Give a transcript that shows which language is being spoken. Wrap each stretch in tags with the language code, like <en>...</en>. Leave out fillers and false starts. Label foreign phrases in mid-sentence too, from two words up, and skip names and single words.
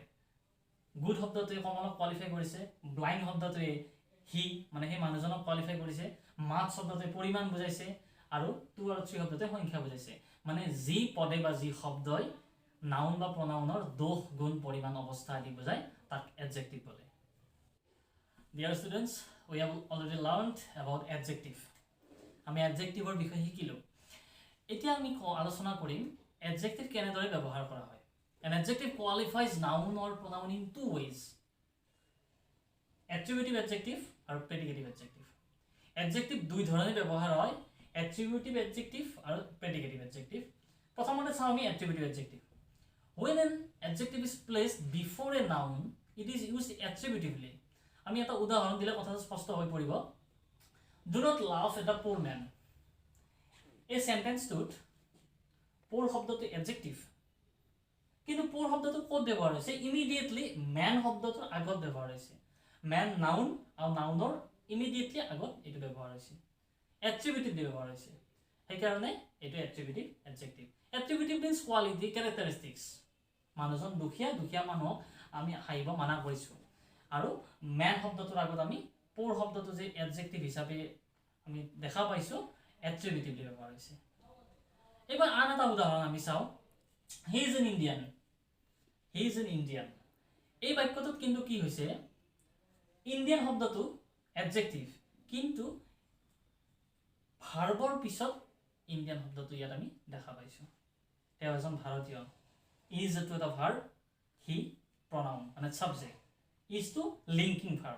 <as>গুড শব্দটোৱে কমলক কোৱালিফাই কৰিছে, ব্লাইণ্ড শব্দটোৱে হি মানে সেই মানুহজনক কোৱালিফাই কৰিছে, মাছ শব্দটোৱে পৰিমাণ বুজাইছে, আৰু 2 আৰু 3 শব্দটোৱে সংখ্যা বুজাইছে। মানে যি পদে বা যি শব্দই নাউন বা প্ৰনাউনৰ দোষ, গুণ, পৰিমাণ, অৱস্থা আদি বুজায় তাক এডজেক্টিভ বোলে।</as> <en>Dear students, we have already learned about adjective.</en> <as>আমি এডজেক্টিভৰ বিষয়ে শিকিলো। এতিয়া আমি আলোচনা কৰিম এডজেক্টিভ কেনেদৰে ব্যৱহাৰ কৰা হয়।</as> <en>An adjective qualifies noun or pronoun in 2 ways. Attributive adjective আৰু predicative adjective.</en> <as>Adjective দুই ধৰণে ব্যৱহাৰ হয়,</as> <en>attributive adjective আৰু predicative adjective.</en> <as>প্ৰথমতে চাওঁ আমি</as> <en>attributive adjective. When an adjective is placed before a noun, it is used attributively.</en> <as>আমি এটা উদাহৰণ দিলে কথাটো স্পষ্ট হৈ পৰিব।</as> <en>Do not laugh at the poor man.</en> <as>এই সেন্টেন্সটোত poor শব্দটো adjective, কিন্তু poor শব্দটো ক'ত ব্যৱহাৰ হৈছে? ইমিডিয়েটলি man শব্দটোৰ আগত ব্যৱহাৰ হৈছে।</as> <en>man noun</en> <as>আৰু নাউনৰ ইমিডিয়েটলি আগত এইটো ব্যৱহাৰ হৈছে, এট্ৰিবিউটিভলি ব্যৱহাৰ হৈছে। সেইকাৰণে এইটো</as> <en>attributive adjective. attributive means quality, characteristics.</en> <as>মানুহজন দুখীয়া, দুখীয়া মানুহক আমি হাঁহিব মানা কৰিছো। আৰু man শব্দটোৰ আগত আমি poor শব্দটো যে এডজেক্টিভ হিচাপে আমি দেখা পাইছো, এট্ৰিবিউটিভলি ব্যৱহাৰ হৈছে। এবাৰ আন এটা উদাহৰণ আমি চাওঁ।</as> <en>He is an Indian. He is an Indian.</en> <as>এই বাক্যটোত কিন্তু কি হৈছে? ইণ্ডিয়ান শব্দটো এডজেক্টিভ, কিন্তু ভাৰ্বৰ পিছত ইণ্ডিয়ান শব্দটো ইয়াত আমি দেখা পাইছো। তেওঁ এজন ভাৰতীয়। ইজ টু এটা ভাৰ্ব,</as> <en>he pronoun</en> <as>মানে সাবজেক্ট, ইজ টু</as> <en>linking verb.</en>